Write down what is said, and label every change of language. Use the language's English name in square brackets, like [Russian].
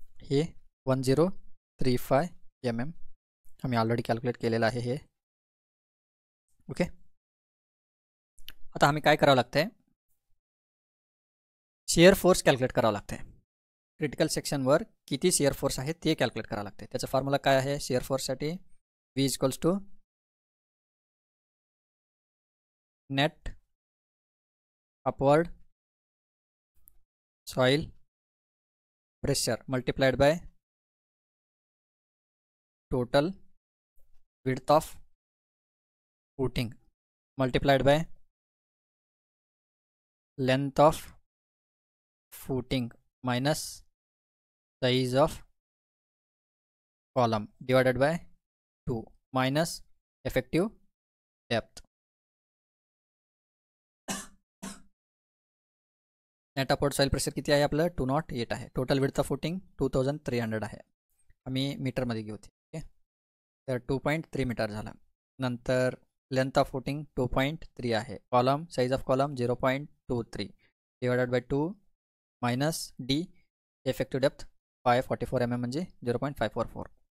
[Marathi] हे 1035 mm आम्ही already calculate केलेलं आहे हे. ओके. आता आम्ही काय करावं लागतंय? शेअर फोर्स कॅल्क्युलेट करावं लागतंय. क्रिटिकल सेक्शनवर किती शेअर फोर्स आहे ते कॅल्क्युलेट करावं लागतंय. त्याचं फॉर्म्युला काय आहे share फोर्ससाठी? [English] V equals to net upward soil pressure multiplied by total width of footing multiplied by length of footing minus size of column divided by 2 minus effective depth. [Marathi] Net upward soil pressure किती आहे आपलं? 208 आहे. Total width of footing 2300 आहे. आम्ही मीटरमध्ये घेऊ ते. Okay, तर 2.3 मीटर झाला. नंतर लेंथ ऑफ फुटिंग 2.3 आहे. Column size of column 0.23 divided by 2 minus D effective depth 544 mm म्हणजे 0.544.